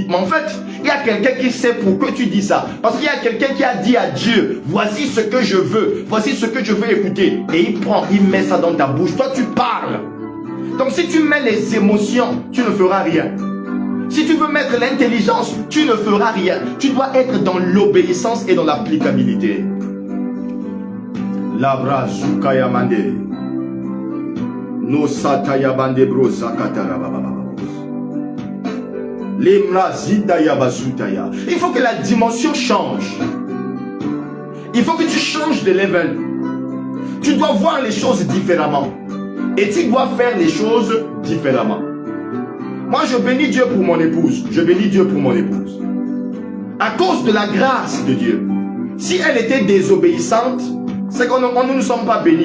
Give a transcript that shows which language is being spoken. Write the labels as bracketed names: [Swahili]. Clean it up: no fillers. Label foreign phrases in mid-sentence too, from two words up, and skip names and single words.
[French] Mais en fait, il y a quelqu'un qui sait pourquoi tu dis ça. Parce qu'il y a quelqu'un qui a dit à Dieu, voici ce que je veux. Voici ce que je veux écouter. Et il prend, il met ça dans ta bouche. Toi, tu parles. Donc si tu mets les émotions, tu ne feras rien. Si tu veux mettre l'intelligence, tu ne feras rien. Tu dois être dans l'obéissance et dans l'applicabilité. Labra Zukaya Mande. No Sataya Bande Bro Zakatara Baba. Lemra Zidaya Bazutaya. Il faut que la dimension change. Il faut que tu changes de level. Tu dois voir les choses différemment. Et tu dois faire les choses différemment. Moi, je bénis Dieu pour mon épouse. Je bénis Dieu pour mon épouse. À cause de la grâce de Dieu. Si elle était désobéissante, c'est que nous ne sommes pas bénis.